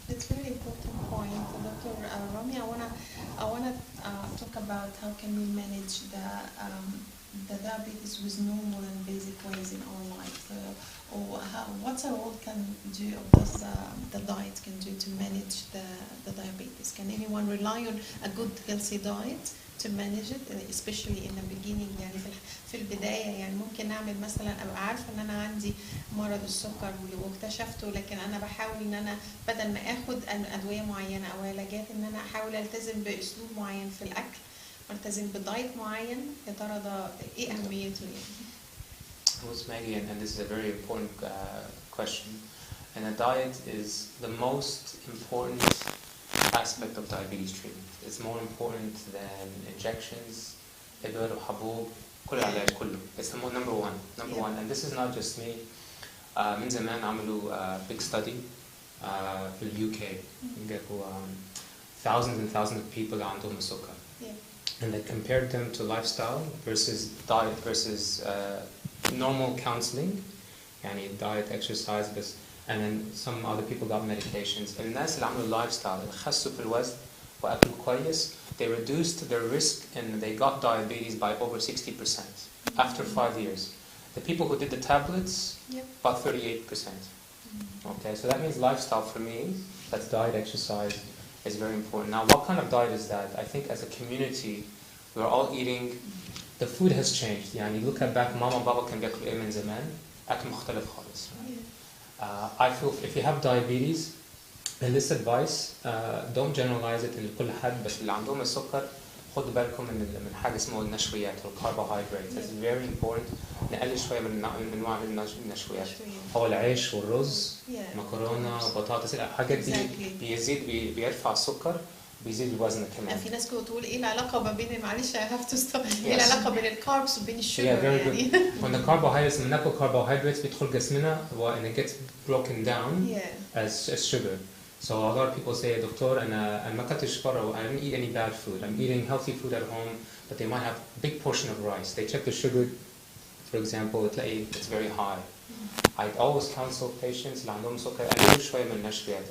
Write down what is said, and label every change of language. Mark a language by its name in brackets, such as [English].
[English] It's a very important point, Dr. Rami. I wanna talk about how can we manage the diabetes with normal and basic ways in our life, or what's our role can do, or what the diet can do to manage the diabetes. [Arabic] Can anyone rely on a good healthy diet to manage it, especially in the beginning؟ يعني في البداية يعني ممكن أعمل مثلا، أبقى عارفة إن أنا عندي مرض السكر واكتشفته، لكن أنا بحاول إن أنا بدل ما آخد أدوية معينة أو علاجات، إن أنا أحاول ألتزم بأسلوب معين في الأكل، ألتزم بدايت معين. يا ترى ده إيه أهميته يعني؟ [English] Well, Maggie, and this is a very important question. And a diet is the most important aspect of diabetes treatment. It's more important than injections, إبر وحبوب، كل العلاج كله. It's the number one. And this is not just me. [Arabic] من زمان عملوا big study في UK. [English] جابوا thousands and thousands of people اللي عندهم السكر. And they compared them to lifestyle versus diet versus normal counseling, يعني diet, exercise, بس. And then some other people got medications. الناس اللي عملوا lifestyle اللي خسوا في الوزن وأكلوا كويس, they reduced their risk and they got diabetes by over 60% after 5 years. The people who did the tablets, about 38%. Okay, so that means lifestyle for me, that's diet, exercise, is very important. Now, what kind of diet is that? I think as a community, we're all eating, the food has changed. [Arabic] يعني look at back, ماما وبابا كانوا بياكلوا إيه من زمان؟ أكل مختلف خالص. I feel if you have diabetes, in this advice, don't generalize it لكل حد, بس اللي عندهم السكر خدوا بالكم من حاجة اسمه النشويات والcarbohydrates. [English] It's very important. [Arabic] نقلل شوية من أنواع النشويات. هو العيش والرز، مكرونة وبطاطس، الحاجات دي بيرفع السكر بيزيد الوزن كمان. في ناس كانوا تقول ايه العلاقة ما بين، معلش I have to stop، ايه العلاقة بين الكاربس وبين الشوجر يعني؟ [English] When the carbohydrates, when ناكل carbohydrates بيدخل جسمنا and it gets broken down as sugar. So a lot of people say, doctor أنا ما أكلتش برا, I didn't eat any bad food. I'm eating healthy food at home, but they might have a big portion of rice. They check the sugar, for example, it's very high. [Arabic] I always counsel patients اللي عندهم سكر قللوا شوية من النشويات.